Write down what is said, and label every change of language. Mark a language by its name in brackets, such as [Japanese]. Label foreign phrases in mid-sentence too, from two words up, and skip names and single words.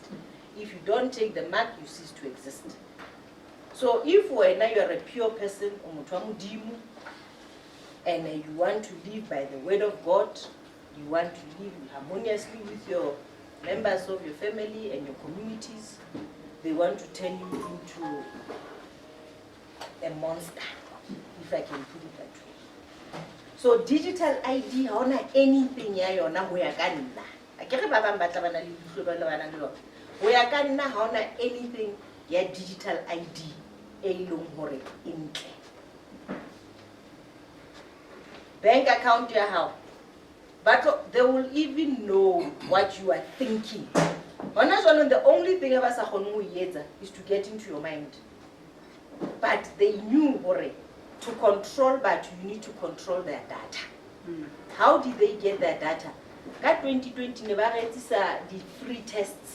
[English] If you don't take the mark, you cease to exist. So if you are a pure person, and you want to live by the word of God, you want to live harmoniously with your members of your family and your communities, they want to turn you into a monster, if I can put it that way. [Southern Sotho] So [English] digital ID [Southern Sotho] ha hona anything ya yona ho ya ka nna. Akere ba bang ba tla bana le dihlo ba le bana le yona. Ho ya ka nna ha hona anything ya [English] digital ID [Southern Sotho] e leng hore e ntle. [English] Bank account [Southern Sotho] ya hao, [English] but they will even know what you are thinking. The only thing about is to get into your mind. But they knew to control, but you need to control their data. How did they get their data? Got 2020 these are the free tests.